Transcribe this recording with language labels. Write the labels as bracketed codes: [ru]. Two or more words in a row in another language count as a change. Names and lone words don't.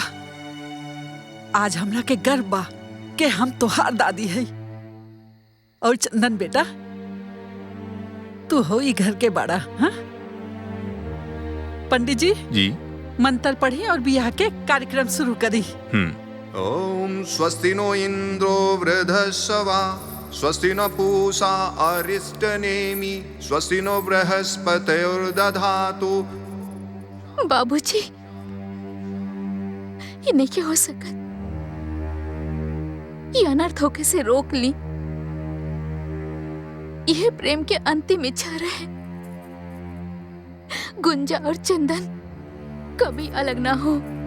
[bho] आज हमरा के गर्व बा कि हम तोहार दादी है। और चंदन बेटा, तू हो ई घर के बड़ा। हाँ, पंडित जी मंत्र पढ़ी और बियाह के कार्यक्रम शुरू करी। [sa] ओम स्वस्ति नो इंद्रो वृधस्वा, स्वस्ति न पूषा अरिष्टनेमि, स्वस्ति नो बृहस्पतिर्दधातु। [bho] बाबूजी, ये नहीं क्या हो सकत। ये अनर्थ होके से रोक ली। यह प्रेम के अंतिम इच्छा रहे। गुंजा और चंदन कभी अलग ना हो।